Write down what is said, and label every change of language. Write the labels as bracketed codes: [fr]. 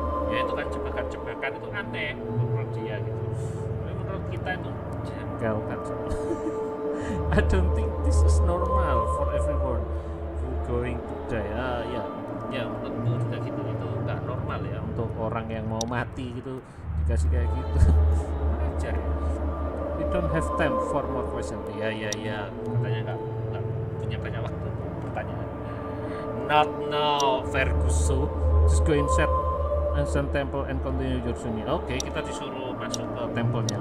[id] Ya itu kan jebakan-jebakan itu aneh menurut dia gitu. Tapi menurut kita itu janggal kan. [en] I don't think this is normal for everyone who going to die. [id] Ya menurutku juga gitu, itu nggak normal ya untuk orang yang mau mati gitu dikasih kayak gitu. Ajar ya. [en] We don't have time for more questions. [id] Ya katanya nggak punya banyak waktu pertanyaan. [en] Not now, Ferguson. Just go inside ancient temple and continue your journey. [id] Oke, kita disuruh masuk ke tempelnya.